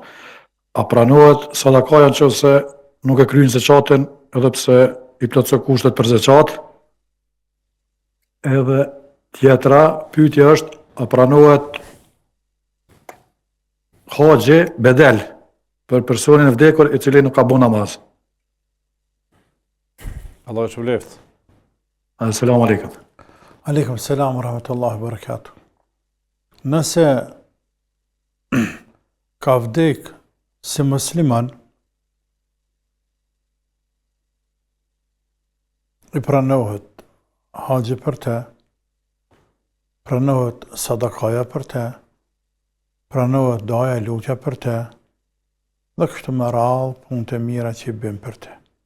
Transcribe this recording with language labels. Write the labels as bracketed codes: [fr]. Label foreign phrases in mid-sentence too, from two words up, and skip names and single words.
[sq] A pranohet sadakaja nëse nuk e kryen zakatin edhe pse i plotëson kushtet për zakat? Edhe tjetra pyetje është, a pranohet haxhi bedel për personin e vdekur i cili nuk ka bën namaz. Allah e shpëleft. [ar] السلام عليكم. عليكم السلام ورحمة الله وبركاته. [sq] Nëse ka vdek si musliman, i pranohet haxhi për te, pranohet sadakaja për te, pranohet doja e lutja për te, dhe kështu me radhë punët e mira që i bën për te.